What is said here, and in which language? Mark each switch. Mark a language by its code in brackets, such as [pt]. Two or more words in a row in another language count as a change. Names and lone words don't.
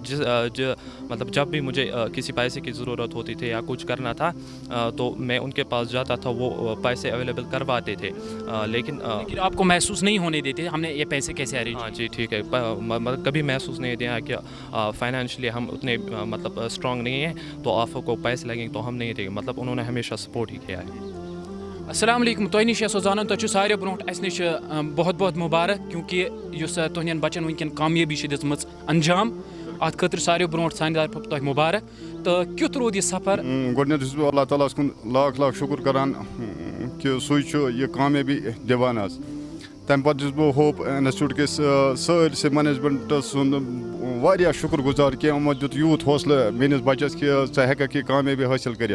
[ur] مطلب جب بھی مجھے کسی پیسے کی ضرورت ہوتی تھی یا کچھ کرنا تھا تو میں ان کے پاس جاتا تھا, وہ پیسے اویلیبل کرواتے تھے. لیکن آپ کو محسوس نہیں ہونے دیتے ہم نے یہ پیسے کیسے ارینج؟ ہاں جی ٹھیک ہے, مطلب کبھی محسوس نہیں دیا کہ فائنینشلی ہم اتنے مطلب اسٹرانگ نہیں ہیں تو آپ کو پیسے لگیں تو ہم نہیں دیں گے. مطلب انہوں نے ہمیشہ سپورٹ ہی کیا ہے. [ar] السلام علیکم. [ks] تۄہہِ نِش ٲسو زانان تۄہہِ چھُ ساروٕے برونٛٹھ اَسہِ نِش بہت بہت مُبارک, کیونکہِ یُس تُہنٛدٮ۪ن بَچَن وٕنکٮ۪ن کامیٲبی چھِ دِژمٕژ انجام, اَتھ خٲطرٕ ساروٕے برونٛٹھ سانہِ طرفہٕ تۄہہِ مُبارک. تہٕ کیُتھ روٗد یہِ سفر؟ گۄڈٕنٮ۪تھ چھُس بہٕ اللہ تعالیٰ ہَس کُن لاکھ لاکھ شُکر کران کہِ سُے چھُ یہِ کامیٲبی دِوان حظ. تَمہِ پَتہٕ چھُس بہٕ ہوپ اِنسٹِچوٗٹ کِس سٲرسٕے مینیجمنٹَس سُنٛد واریاہ شُکر گُزار کہِ یِمو دیُت یوٗت حوصلہٕ میٲنِس بَچَس کہِ ژٕ ہٮ۪کَکھ یہِ کامیٲبی حٲصِل کٔرِتھ.